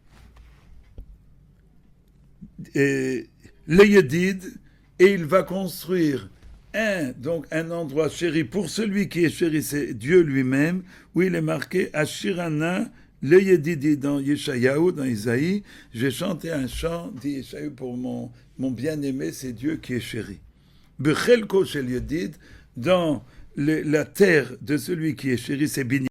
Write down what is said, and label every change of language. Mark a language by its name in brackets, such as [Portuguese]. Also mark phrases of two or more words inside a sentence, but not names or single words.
[French] Le Yedid, et il va construire un endroit chéri pour celui qui est chéri, c'est Dieu lui-même, où il est marqué [Hebrew] אשירה נא לידידי [French] dans Yeshayahu, dans Isaïe, je vais chanter un chant, dit Yeshayahu, pour mon bien-aimé, c'est Dieu qui est chéri. [Hebrew] בחלקו של ידיד, [French] dans la terre de celui qui est chéri, c'est Binyamin.